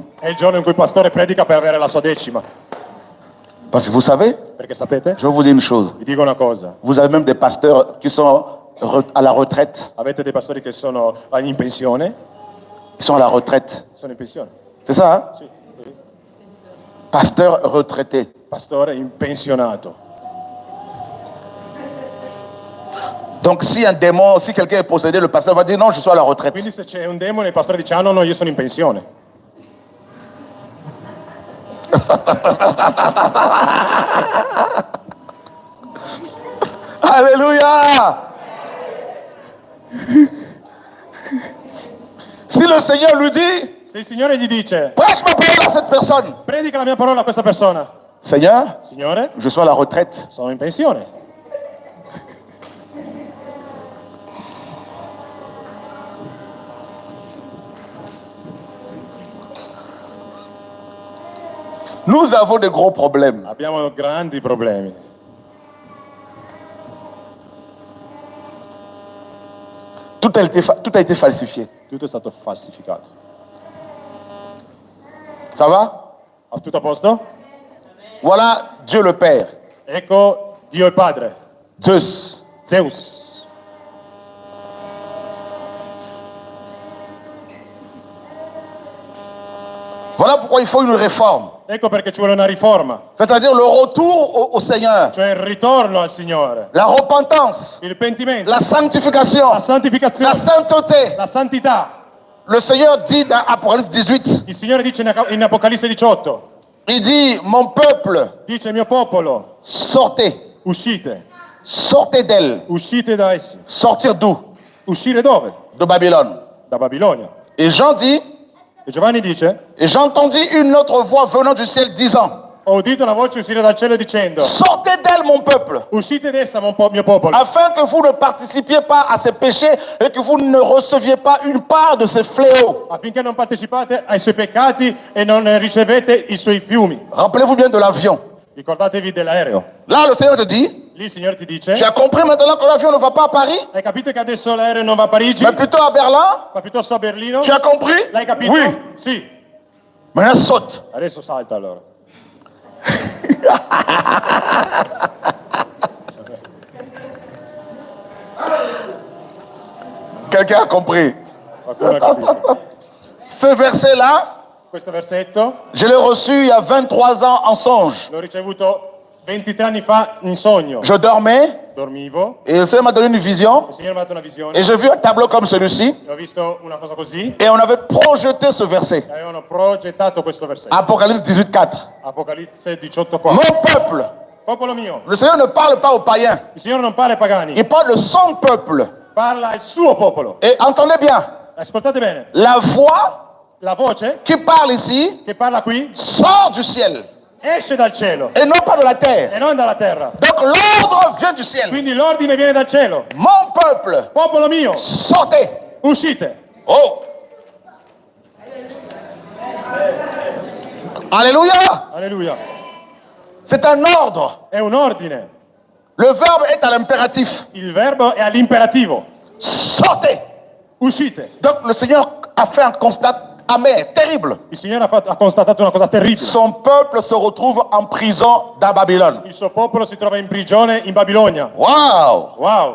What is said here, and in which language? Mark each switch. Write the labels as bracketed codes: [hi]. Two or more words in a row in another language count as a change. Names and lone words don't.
[it] È il giorno in cui il pastore predica per avere la sua decima. [fr] Parce que vous savez, [it] Perché sapete? [fr] je vais vous dire une chose. [it] Vi dico una cosa. [fr] Vous avez même des pasteurs qui sont à la retraite. [it] Avete dei pastori che sono in pensione? [fr] Ils sont à la retraite. [it] Sono in pensione. [fr] C'est ça, hein? [it] Sì. [fr] Pasteur retraité. [it] Pastore pensionato. [fr] Donc si un démon, si quelqu'un est possédé, le pasteur va dire non, je suis à la retraite. [it] Quindi se c'è un demone, il pastore dice ah no, io sono in pensione. [fr] Alléluia. Si le Seigneur lui dit, [it] Se il Signore gli dice [fr] prêche ma parole à cette personne. [it] predica la mia parola a questa persona. [fr] Seigneur, [it] Signore, [fr] je suis à la retraite. [it] sono in pensione. [fr] Nous avons de gros problèmes. [it] Abbiamo grandi problemi. [fr] Tout a été falsifié. [it] Tutto è stato falsificato. [fr] Ça va? [it] Tutto a posto? [fr] Voilà Dieu le Père, [it] Ecco Dio il Padre, [fr] Zeus. [it] Zeus. [fr] Voilà pourquoi il faut une réforme. [it] Ecco perché ci vuole una riforma, [fr] C'est-à-dire le retour au Seigneur. [it] cioè il ritorno al Signore, [fr] La repentance, [it] il pentimento, [fr] la sanctification, [it] la santificazione, [fr] la sainteté. [it] la santità. [fr] Le Seigneur dit dans Apocalypse 18, [it] Il Signore dice in Apocalisse 18, [fr] il dit, mon peuple, [it] dice il mio popolo, [fr] sortez, [it] uscite, [fr] sortez d'elle. [it] uscite da essi. [fr] Sortir d'où? [it] Uscire dove? [fr] De Babylone. [it] Da Babilonia. [fr] Et Jean dit, [it] E Giovanni dice, [fr] et j'entendis une autre voix venant du ciel disant, [it] ho udito una voce uscire dal cielo dicendo, [fr] sortez d'elle, mon peuple, [it] uscite d'essa, mio popolo, [fr] afin que vous ne participiez pas à ces péchés et que vous ne receviez pas une part de ces fléaux. [it] affinché non partecipate ai suoi peccati e non ricevete i suoi fiumi. [fr] Rappelez-vous bien de l'avion. [it] Ricordatevi dell'aereo. [fr] Là, le Seigneur te dit, [it] Lì il Signore ti dice, [fr] tu as compris maintenant que l'avion ne va pas à Paris, [it] hai capito che adesso l'aereo non va a Parigi, [fr] mais plutôt à Berlin? [it] ma piuttosto a Berlino? [fr] Tu as compris? [it] L'hai capito? [fr] Oui. [it] Sì. [fr] Maintenant, saute. [it] Adesso salta allora. [fr] Quelqu'un a compris? [it] Qualcuno ha capito. [fr] Ce verset-là, [it] Questo versetto [fr] je l'ai reçu il y a 23 ans en songe. [it] l'ho ricevuto 23 anni fa in sogno. [fr] Je dormais [it] Dormivo, [fr] et le Seigneur m'a donné une vision [it] il Signore mi ha dato una visione, [fr] et j'ai vu un tableau comme celui-ci [it] e ho visto una cosa così, [fr] et on avait projeté ce verset. [it] e avevano progettato questo versetto. [fr] Apocalypse 18:4. [it] Apocalisse 18:4. [fr] Mon peuple, [it] Popolo mio, [fr] le Seigneur ne parle pas aux païens, [it] il Signore non parla ai pagani, [fr] il parle de son peuple. [it] parla al suo popolo. [fr] Et entendez bien, [it] Ascoltate bene, [fr] la voix [it] la voce [fr] qui parle ici [it] che parla qui [fr] sort du ciel [it] esce dal cielo [fr] et non pas de la terre. [it] e non dalla terra. [fr] Donc l'ordre vient du ciel. [it] Quindi l'ordine viene dal cielo. [fr] Mon peuple, [it] Popolo mio, [fr] sortez. [it] uscite. [fr] Oh. Alléluia. [it] Alleluia. [fr] C'est un ordre. [it] È un ordine. [fr] Le verbe est à l'impératif. [it] Il verbo è all'imperativo. [fr] Sortez. [it] Uscite. [fr] Donc le Seigneur a fait un constat amer, terrible. [it] Il Signore ha constatato una cosa terribile. [fr] Son peuple se retrouve en prison dans Babylone. [it] Il suo popolo si trova in prigione in Babilonia. [fr] Waouh. [it] Wow.